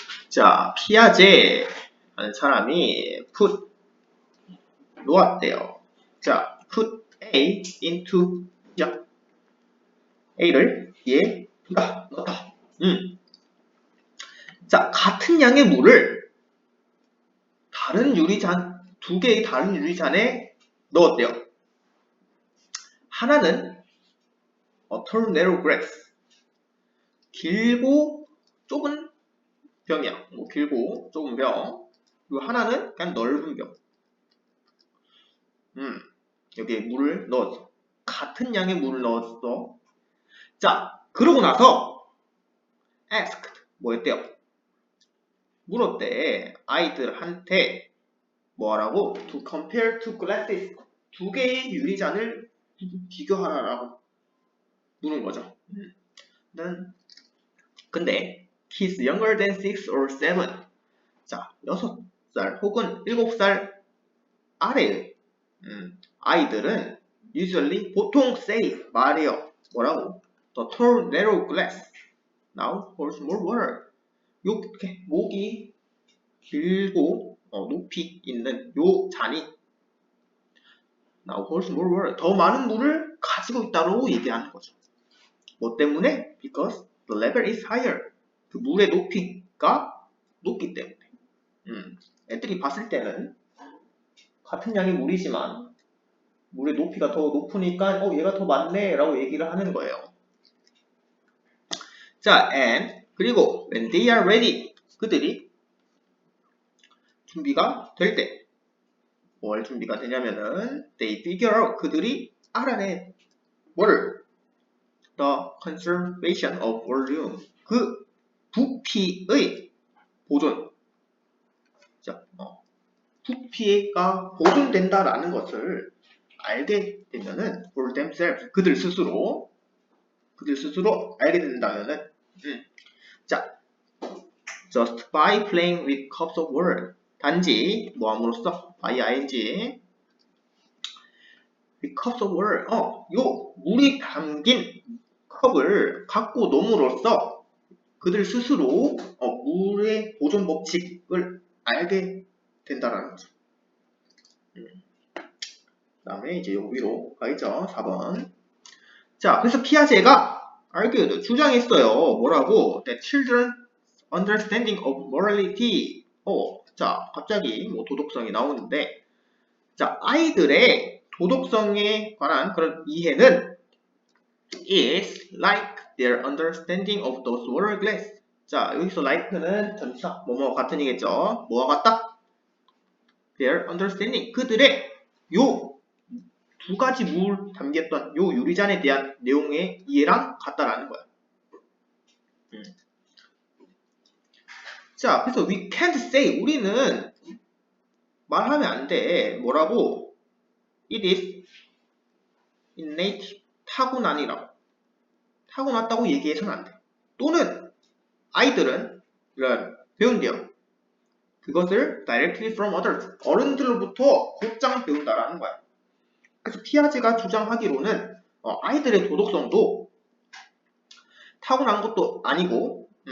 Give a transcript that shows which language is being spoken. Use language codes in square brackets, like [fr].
[ko] 자, 피아제라는 사람이 put 놓았대요. 자, [en] put A into A [ko] 를 B에 넣었다. 자, 같은 양의 물을 다른 유리잔, 두 개의 다른 유리잔에 넣었대요. 하나는 [en] tall narrow glass, [ko] 길고 좁은 병이야. 뭐 길고 좁은 병. 그리고 하나는 그냥 넓은 병. 여기에 물을 넣었어. 같은 양의 물을 넣었어. 자, 그러고 나서 asked 뭐 했대요? 물었대. 아이들한테 뭐하라고? [en] To compare two glasses. [ko] 두 개의 유리잔을 비교하라라고 물은 거죠. 근데 [en] he's younger than 6 or 7. [ko] 자, 6살 혹은 7살 아래의 아이들은 usually 보통 say 말해요. 뭐라고? [en] The tall narrow glass now holds more water. [ko] 이렇게 목이 길고 높이 있는 요 잔이 [en] now holds more water. [ko] 더 많은 물을 가지고 있다고 얘기하는 거죠. 뭐 때문에? [en] Because the level is higher. [ko] 그 물의 높이가 높기 때문에. 애들이 봤을 때는 같은 양의 물이지만 물의 높이가 더 높으니까 얘가 더 많네 라고 얘기를 하는 거예요. 자, and 그리고 [en] when they are ready, [ko] 그들이 준비가 될 때, 뭘 준비가 되냐면은 [en] they figure out, [ko] 그들이 알아내 뭐를? [en] the conservation of volume, [ko] 그 부피의 보존. 자, 부피가 보존된다라는 것을 알게 되면은 [en] for themselves, [ko] 그들 스스로 알게 된다면은 자, [en] just by playing with cups of water, [ko] 단지 뭐 함으로써 by ing [en] with cups of water, [ko] 요 물이 담긴 컵을 갖고 nom으로써 그들 스스로 물의 보존 법칙을 알게 된다라는 거죠. 그 다음에 이제 요 위로 가있죠. 4번. 자, 그래서 피아제가 argued, 주장했어요. 뭐라고? [en] That children's understanding of morality. [ko] 자, 갑자기 뭐 도덕성이 나오는데, 자, 아이들의 도덕성에 관한 그런 이해는 [en] is like their understanding of those water glass. [ko] 자, 여기서 like는 전치사, 뭐뭐 같은이겠죠. 뭐와 같다? [en] Their understanding. [ko] 그들의 요 두 가지 물 담겼던 요 유리잔에 대한 내용의 이해랑 같다라는 거야. 자, 그래서 [en] we can't say, [ko] 우리는 말하면 안 돼. 뭐라고? [en] It is innate, [ko] 타고난이라고. 타고났다고 얘기해서는 안 돼. 또는 아이들은 이런 배운대요. 그것을 [en] directly from others, [ko] 어른들로부터 곧장 배운다라는 거야. 그래서 피아제가 주장하기로는 아이들의 도덕성도 타고난 것도 아니고